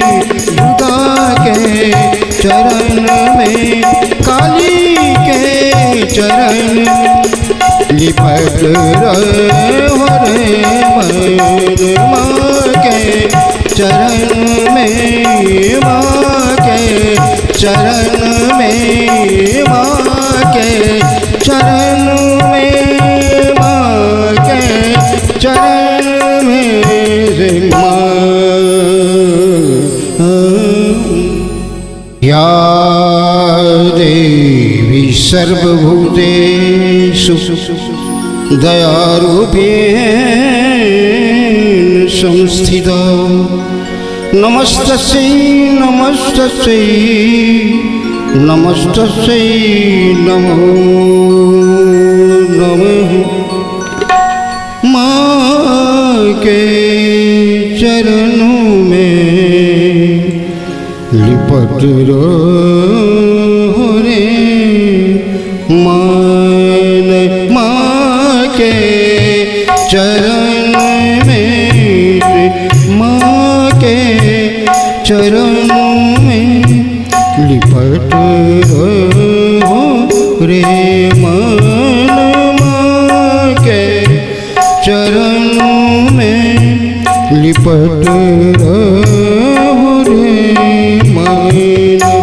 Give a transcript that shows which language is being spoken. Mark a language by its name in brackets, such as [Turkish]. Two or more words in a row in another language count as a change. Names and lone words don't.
[Hindi] दुर्गा के चरण में, काली के चरण लिपट रहो रे मन माँ के चरण में, माँ के चरण में, माँ के चरण में, माँ के चरण में माँ। [Sanskrit] या देवी सर्वभूतेषु दयारूपेण संस्थिता, नमस्तस्यै नमस्तस्यै नमस्तस्यै नमो नमः। [Hindi] माँ के चरणों में लिपट रहो रे मन, माँ के चरण में, माँ के चरण में लिपट रहो रे मन, माँ के चरण में लिपट रहो रे मन।